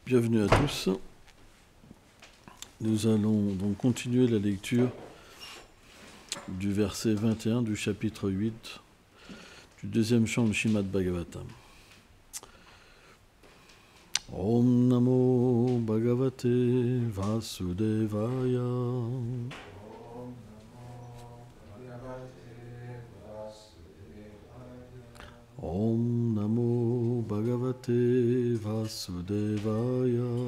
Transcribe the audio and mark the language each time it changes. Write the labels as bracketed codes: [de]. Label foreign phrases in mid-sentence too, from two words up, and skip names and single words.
[fr] Bienvenue à tous. Nous allons donc continuer la lecture du verset 21 du chapitre 8 du deuxième chant du Srimad Bhagavatam. [sa] Om Namo Bhagavate Vasudevaya. Om Namo Bhagavate Vasudevaya.